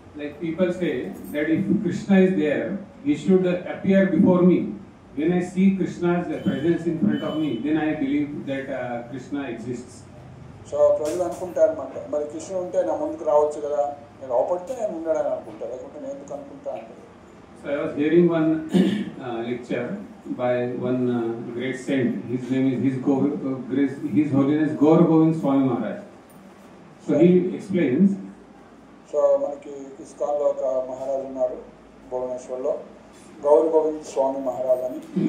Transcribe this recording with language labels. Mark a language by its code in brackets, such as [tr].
[en] Like people say that if Krishna is there, he should appear before me. When I see Krishna's presence in front of me, then I believe that Krishna exists. [te] So ప్రజలు అనుకుంటారు అనమాట, మరి కృష్ణుడు ఉంటే నా ముందుకు రావచ్చు కదా, నేను అవపడితే నేను ఉన్నాడని అనుకుంటాను, లేకుంటే నేను ఎందుకు అనుకుంటా అంటే. [en] So I was hearing one lecture by one great saint. His name is His Holiness Gaur Govind Swami Maharaj. So he explains. [te] So మనకి ఇస్కాన్లో ఒక మహారాజు ఉన్నారు భువనేశ్వర్లో, గౌర్ గోవింద్ స్వామి మహారాజ్ అని.